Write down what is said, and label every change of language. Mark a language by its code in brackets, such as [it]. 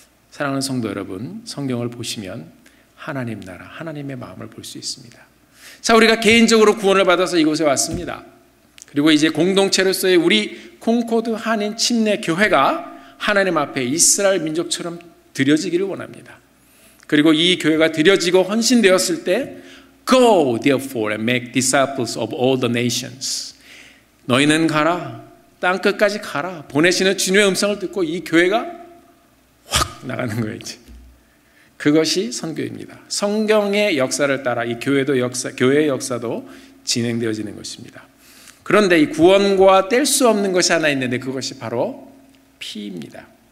[ko] 사랑하는 성도 여러분, 성경을 보시면 하나님 나라, 하나님의 마음을 볼 수 있습니다. 자, 우리가 개인적으로 구원을 받아서 이곳에 왔습니다. 그리고 이제 공동체로서의 우리 콩코드 한인 침례 교회가 하나님 앞에 이스라엘 민족처럼 드려지기를 원합니다. 그리고 이 교회가 드려지고 헌신되었을 때 [en] Go therefore and make disciples of all the nations. [ko] 너희는 가라, 땅 끝까지 가라. 보내시는 주님의 음성을 듣고 이 교회가 확 나가는 거예요, 이제. 그것이 선교입니다. 성경의 역사를 따라 이 교회의 역사도 진행되어지는 것입니다. 그런데 이 구원과 뗄 수 없는 것이 하나 있는데, 그것이 바로 피입니다.